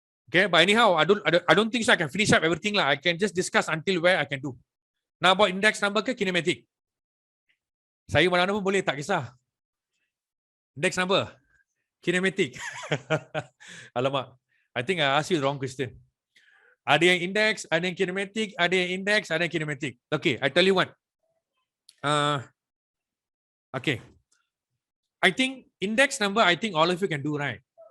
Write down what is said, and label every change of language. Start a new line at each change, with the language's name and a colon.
English: Okay, but anyhow, I don't think so I can finish up everything lah. I can just discuss until where I can do.
Malay: Nak buat index number ke kinematik? Saya mana-mana pun boleh, tak kisah. Index number? Kinematik. Alamak.
English: I think I asked you the wrong question.
Malay: Ada yang index, ada yang kinematik, ada yang index, ada yang kinematik.
English: Okay, I tell you what. Okay. I think index number, I think all of you can do, right?